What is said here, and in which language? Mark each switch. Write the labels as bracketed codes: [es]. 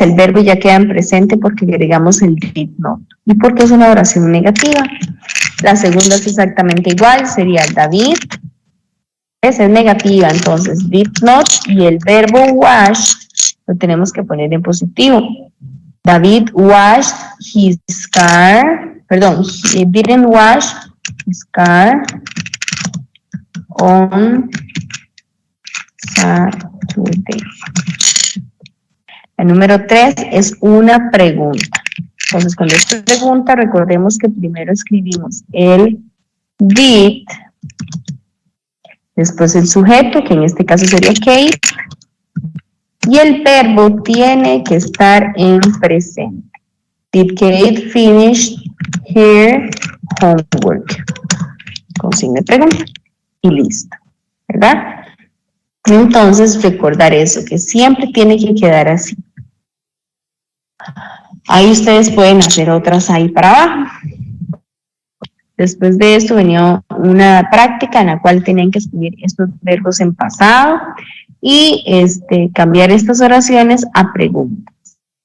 [es] El verbo ya queda en presente porque agregamos el did not. ¿Y porque es una oración negativa? La segunda es exactamente igual, sería David. Esa es negativa, entonces did not y el verbo wash lo tenemos que poner en positivo. [en] David washed his car, [es] perdón, [en] he didn't wash his car on Saturday. [es] El número 3 es una pregunta. Entonces, cuando es pregunta, recordemos que primero escribimos el did, después el sujeto, que en este caso sería Kate, y el verbo tiene que estar en presente. [en] Did Kate finish her homework? [es] Con signo de pregunta. Y listo, ¿verdad? Entonces, recordar eso, que siempre tiene que quedar así. Ahí ustedes pueden hacer otras ahí para abajo. Después de esto venía una práctica en la cual tenían que escribir estos verbos en pasado y cambiar estas oraciones a preguntas.